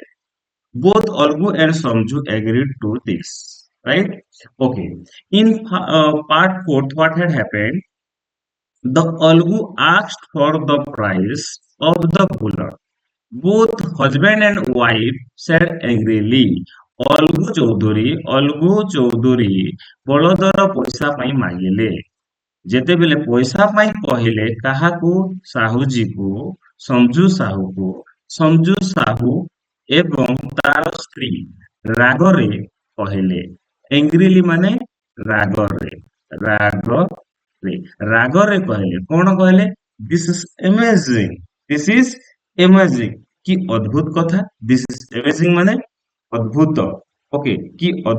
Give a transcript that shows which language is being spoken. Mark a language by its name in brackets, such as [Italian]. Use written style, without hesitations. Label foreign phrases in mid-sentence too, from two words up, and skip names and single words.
[English] Both Olgu and Samju agreed to this. Right? Okay. In part 4, what had happened? The Olgu asked for the price of the bullock. Both husband and wife said angrily, [Odia] ଅଲଗୁ ଚୌଧୁରୀ ବଳଦର ପଇସା ପାଇଁ ମାଗିଲେ। ଯେତେବେଳେ ପଇସା ପାଇଁ କହିଲେ କାହାକୁ ସାହୁଜୀକୁ ସଞ୍ଜୁ ସାହୁ ଏବଂ ତାର ସ୍ତ୍ରୀ ରାଗରେ କହିଲେ ଏଙ୍ଗ୍ରିଲି ମାନେ ରାଗରେ ରାଗରେ ରାଗରେ କହିଲେ କଣ କହିଲେ [English] this is amazing [Odia] କି ଅଦ୍ଭୁତ କଥା [English] this is amazing [Odia] ମାନେ ଅଦ୍ଭୁତ ଓକେ କି